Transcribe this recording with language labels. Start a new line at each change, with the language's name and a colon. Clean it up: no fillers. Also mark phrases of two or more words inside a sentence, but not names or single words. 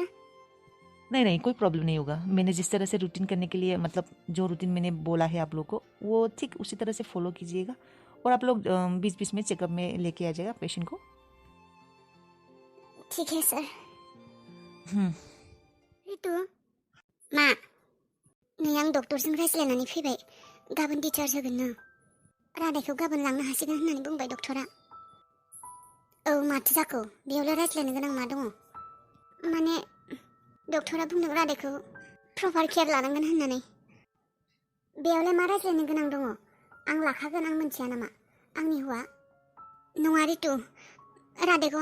Hindi: नहीं कोई प्रॉब्लम नहीं होगा मैंने जिस तरह से रूटीन करने के लिए मतलब जो रूटीन मैंने बोला है आप लोग को वो ठीक उसी तरह से फॉलो कीजिएगा और आप लोग बीच बीच में चेकअप में लेके आ जाएगा पेशेंट को
Bodo: ठीक है सर रितु मा नै आं डक्टरजों रायज्लायनानै फैबाय गाबोन डिस्चार्ज होगोन नो रादायखौ गाबोन लांनो हासिगोन होननानै बुंबाय डक्टरा औ माथो जाखो बेयावलाय रायज्लायनो गोनां मा दङ माने डक्टरा बुंदों रादायखौ
English: proper care
Bodo: लानांगोन होननानै बेयावलाय मा रायज्लायनो गोनां दङ आं लाखागोन आं मिथिया नामा आंनि हौवा नङा रितु रादायखौ